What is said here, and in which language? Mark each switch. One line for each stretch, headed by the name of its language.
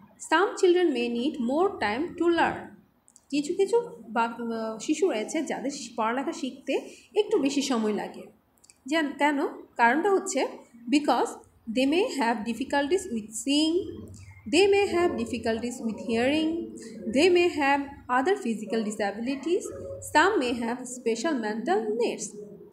English: Some children may need more time to learn.
Bangla: কিছু শিশু রয়েছে যাদের পড়ালেখা শিখতে একটু বেশি সময় লাগে। কেন? কারণটা হচ্ছে
English: because they may have difficulties with seeing, they may have difficulties with hearing, they may have other physical disabilities, some may have special mental needs.